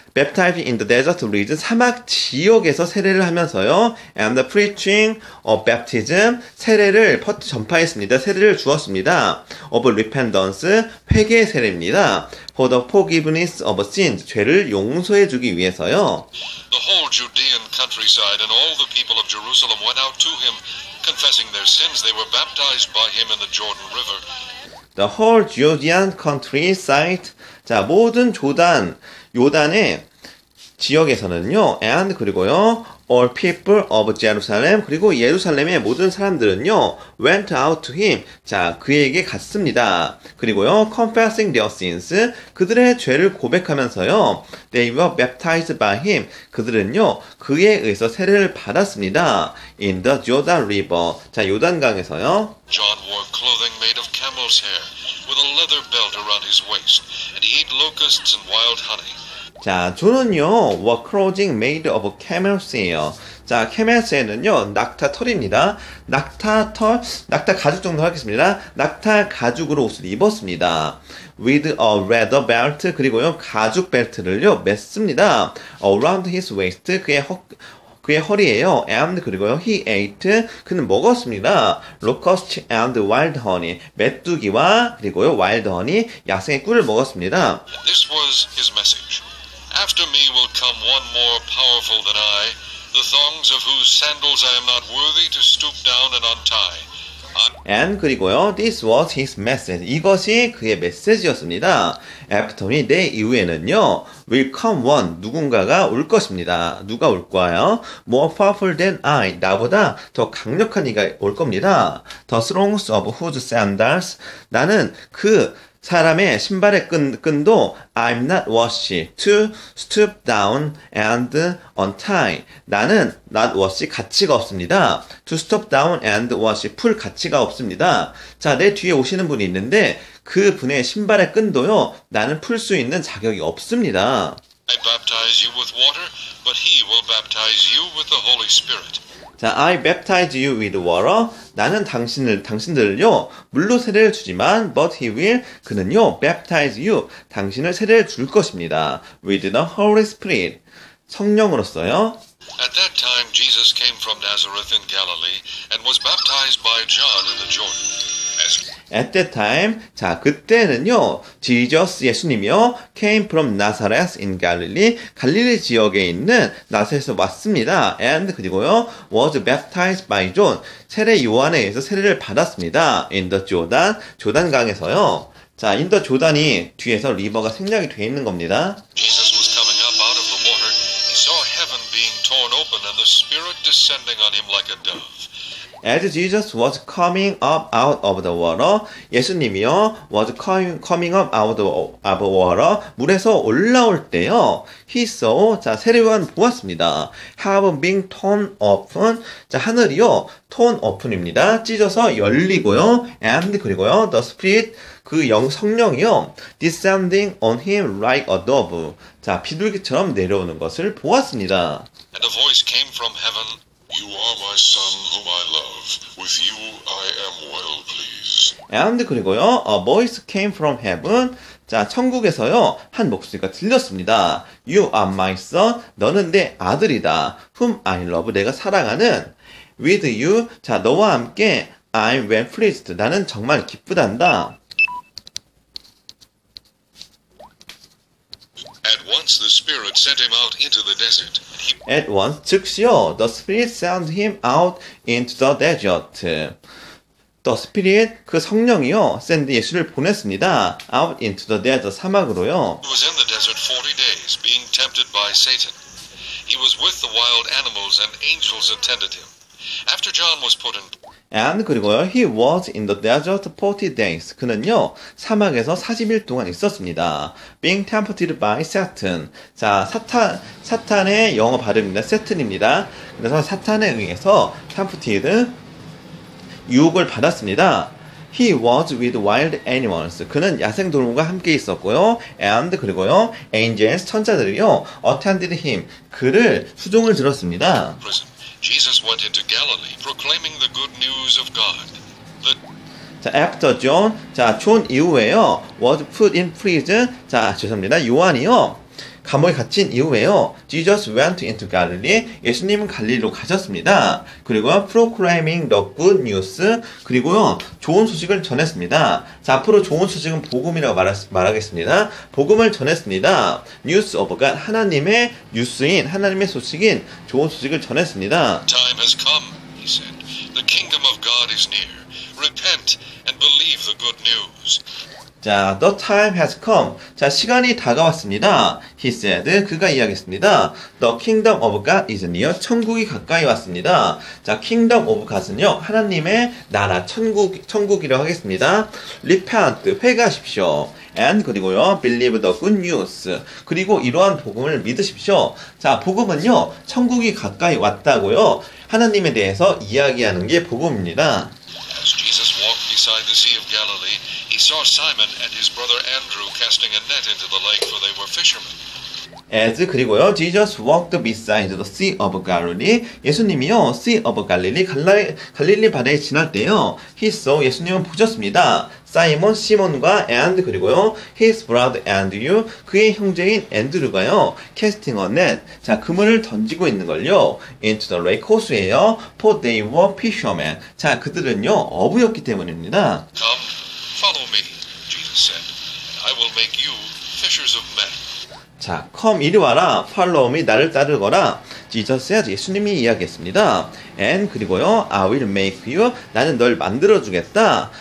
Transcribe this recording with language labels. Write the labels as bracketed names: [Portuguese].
[English] baptizing in the desert region, [Korean] 사막 지역에서 세례를 하면서요, [English] and preaching of baptism, [Korean] 세례를 전파했습니다. 세례를 주었습니다. [English] of repentance, [Korean] 회개 세례입니다. [English] for the forgiveness of sins, [Korean] 죄를 용서해 주기 위해서요. [English] The whole Judean countryside and all the people of Jerusalem went out to him, confessing their sins. They were baptized by him in the Jordan River. The whole Judean countryside. [Korean] 자, 모든 요단의 지역에서는요, and 그리고요, [English] all people of Jerusalem, [Korean] 그리고 예루살렘의 모든 사람들은요, [English] went out to him. [Korean] 자, 그에게 갔습니다. 그리고요, [English] confessing their sins, [Korean] 그들의 죄를 고백하면서요, [English] they were baptized by him. [Korean] 그들은요, 그에 의해서 세례를 받았습니다. [English] in the Jordan River. [Korean] 자, 요단강에서요. [English] John wore clothing made of camel's hair, with a leather belt around his waist, and he ate locusts and wild honey. [Korean] 자, 존은요, [English] were clothing made of camel's hair. [Korean] 자, [English] camel's hair [Korean] 는요, 낙타 털입니다. 낙타 가죽 정도 하겠습니다. 낙타 가죽으로 옷을 입었습니다. [English] with a leather belt, [Korean] 그리고요, 가죽 벨트를요, 맸습니다. [English] around his waist, [Korean] 그의 허리에요. and 그리고요, [English] he ate, [Korean] 그는 먹었습니다. [English] locust and wild honey, [Korean] 메뚜기와 그리고요, [English] wild honey, [Korean] 야생의 꿀을 먹었습니다. [English] This was his message. After me will come one more powerful than I, the thongs of whose sandals I am not worthy to stoop down and untie. and 그리고요, this was his message. [Korean] 이것이 그의 메시지였습니다. [English] after me, [Korean] 내 이후에는요, [English] will come one, [Korean] 누군가가 올 것입니다. 누가 올 거예요? [English] more powerful than I, [Korean] 나보다 더 강력한 이가 올 겁니다. [English] the thongs of whose sandals, [Korean] 나는 그 사람의 신발의 끈도 [English] I'm not worthy to stoop down and untie. [Korean] 나는 [English] not worthy, [Korean] 가치가 없습니다. [English] to stoop down and worthy, [Korean] 풀 가치가 없습니다. 자, 내 뒤에 오시는 분이 있는데 그 분의 신발의 끈도요, 나는 풀 수 있는 자격이 없습니다. [English] I baptize you with water, but he will baptize you with the Holy Spirit. [Korean] 자, [English] I baptize you with water. [Korean] 나는 당신들을요, 물로 세례를 주지만, [English] but he will, [Korean] 그는요, [English] baptize you, [Korean] 당신을 세례를 줄 것입니다. [English] with the Holy Spirit, [Korean] 성령으로서요. [English] At that time Jesus came from Nazareth in Galilee and was baptized by John in the Jordan. At that time, [Korean] 자, 그때는요, [English] Jesus, 예수님이요, came from Nazareth in Galilee, [Korean] 갈릴리 지역에 있는 나사렛에서 왔습니다. and, 그리고요, [English] was baptized by John, [Korean] 세례 요한에 의해서 세례를 받았습니다. [English] in the Jordan, [Korean] 조단강에서요. 자, [English] in the Jordan [Korean] 이 뒤에서 리버가 생략이 되어 있는 겁니다. [English] Jesus was coming up out of the water. He saw heaven being torn open and the Spirit descending on him like a dove. As Jesus was coming up out of the water, [Korean] 예수님이요 [English] was coming up out of water, [Korean] 물에서 올라올 때요 [English] he saw, [Korean] 자 세례요한 보았습니다. [English] have been torn open, [Korean] 자 하늘이요 [English] torn open입니다. [Korean] 찢어서 열리고요 and 그리고요 [English] the spirit, [Korean] 그 성령이요 [English] descending on him like a dove, [Korean] 자 비둘기처럼 내려오는 것을 보았습니다. [English] And a voice came from heaven, You are my son whom I love. With you I am well pleased. [Korean] And 그리고요 [English] a voice came from heaven, [Korean] 자 천국에서요 한 목소리가 들렸습니다. [English] You are my son, [Korean] 너는 내 아들이다. [English] Whom I love, [Korean] 내가 사랑하는. [English] With you, [Korean] 자 너와 함께 [English] I'm well pleased, [Korean] 나는 정말 기쁘단다. [English] At once the Spirit sent him out into the desert. At once, [Korean] 즉시요 [English] the Spirit sent him out into the desert. The Spirit, [Korean] 그 성령이요 send 예수를 보냈습니다. [English] out into the desert, [Korean] 사막으로요. [English] He was in the desert 40 days, being tempted by Satan. He was with the wild animals, and angels attended him. After John was put in And [Korean] 그리고요 [English] he was in the desert 40 days. [Korean] 그는요 사막에서 40일 동안 있었습니다. [English] Being tempted by Satan. [Korean] 자 사탄의 영어 발음입니다. 세튼입니다. 그래서 사탄에 의해서 [English] tempted, [Korean] 유혹을 받았습니다. [English] He was with wild animals. [Korean] 그는 야생동물과 함께 있었고요. [English] And [Korean] 그리고요 [English] angels, [Korean] 천사들이요 [English] attended him. [Korean] 그를 수종을 들었습니다. [English] prison. Jesus went into Galilee, proclaiming the good news of God. 자, after John, [Korean] 자, 존 이후에요, [English] was put in prison. [Korean] 자, 죄송합니다. 요한이요, 감옥에 갇힌 이후에요, [English] Jesus went into Galilee. [Korean] 예수님은 갈릴리로 가셨습니다. [English] 그리고 proclaiming the good news. [Korean] 그리고요, 좋은 소식을 전했습니다. 자, 앞으로 좋은 소식은 복음이라고 말하겠습니다. 복음을 전했습니다. [English] News of God, [Korean] 하나님의 뉴스인, 하나님의 소식인 좋은 소식을 전했습니다. [English] Time has come, he said. The kingdom of God is near. Repent and believe the good news. 자, the time has come. [Korean] 자, 시간이 다가왔습니다. [English] He said, [Korean] 그가 이야기했습니다. [English] The kingdom of God is near. [Korean] 천국이 가까이 왔습니다. 자, [English] kingdom of God은요, [Korean] 하나님의 나라, 천국이라고 하겠습니다. Repent, 회개하십시오. [English] And [Korean] 그리고요, [English] believe the good news. [Korean] 그리고 이러한 복음을 믿으십시오. 자, 복음은요, 천국이 가까이 왔다고요, 하나님에 대해서 이야기하는 게 복음입니다. [English] As Jesus walked beside the Sea of Galilee, he saw Simon and his brother Andrew casting a net into the lake, for they were fishermen. As [Korean] 그리고요, [English] Jesus walked beside the Sea of Galilee. [Korean] 예수님이요, Sea of Galilee, 갈릴리 바다에 지날 때요, [English] he saw, [Korean] 예수님은 보셨습니다. 사이몬, 시몬과 and 그리고요, [English] his brother Andrew, [Korean] 그의 형제인 앤드류가요, [English] casting a net, [Korean] 자, 그물을 던지고 있는 걸요, [English] into the lake, [Korean] 호수예요. [English] For they were fishermen. [Korean] 자, 그들은요, 어부였기 때문입니다. [English] Come, follow me, Jesus said, and I will make you fishers of men. [Korean] 자, come 이리 와라, [English] follow me, [Korean] 나를 따르거라. [English] Jesus said, [Korean] 예수님이 이야기했습니다. [English] And [Korean] 그리고요, [English] I will make you, [Korean] 나는 널 만들어주겠다.